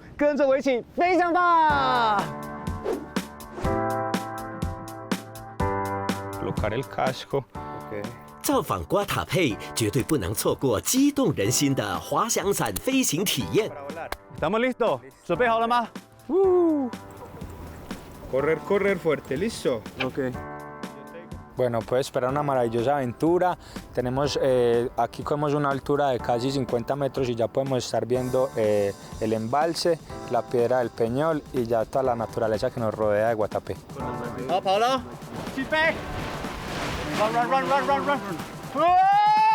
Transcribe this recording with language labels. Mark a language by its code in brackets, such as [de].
[zh] 跟着我一起飞翔吧！造访瓜塔佩，绝对不能错过激动人心的滑翔伞飞行体验。 [es] Estamos listos， [zh] 准备好了吗 [es] ？Correr, correr fuerte, listo. [en] OK. [es] Bueno, puedes esperar una maravillosa aventura. Tenemos, aquí cogemos una altura de casi 50 metros y ya podemos estar viendo el embalse, la piedra del Peñol y ya toda la naturaleza que nos rodea de Guatapé. [zh] 好，跑了，起飞 [en] ！Run, run, run, run, run, run!